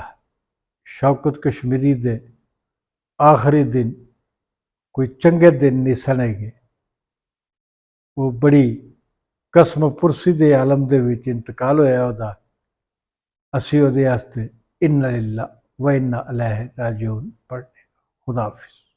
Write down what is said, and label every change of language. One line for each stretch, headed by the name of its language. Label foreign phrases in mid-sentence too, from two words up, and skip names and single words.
Punjabi: ਸ਼ੌਕਤ ਕਸ਼ਮੀਰੀ ਦੇ ਆਖਰੀ ਦਿਨ ਕੋਈ ਚੰਗੇ ਦਿਨ ਨਹੀਂ ਸਣੇਗੇ। ਉਹ ਬੜੀ ਕਸਮ ਪੁਰਸੀ ਦੇ ਆਲਮ ਦੇ ਵਿੱਚ ਇੰਤਕਾਲ ਹੋਇਆ ਉਹਦਾ। ਅਸੀਂ ਉਹਦੇ ਵਾਸਤੇ
Arabic: إنا لله وإنا إليه راجعون
Punjabi: ਪੜ੍ਹਨੇ। ਖ਼ੁਦਾ ਹਾਫ਼ਿਜ਼।